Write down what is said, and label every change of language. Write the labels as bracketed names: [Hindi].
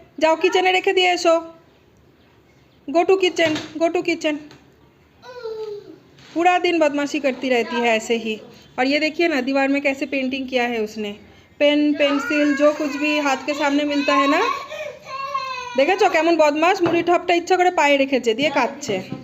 [Bangla] যাও কিচেনে রেখে দিয়ে এসো, [English] Go to kitchen. [Hindi] पूरा दिन बदमाशी करती रहती है ऐसे ही। और ये देखिए ना दीवार में कैसे पेंटिंग किया है उसने, पेन पेंसिल जो कुछ भी हाथ के सामने मिलता है ना। [Bangla] দেখেছো কেমন বদমাস, মুড়ি ঠপটা ইচ্ছা করে পায়ে রেখেছে, দিয়ে কাটছে।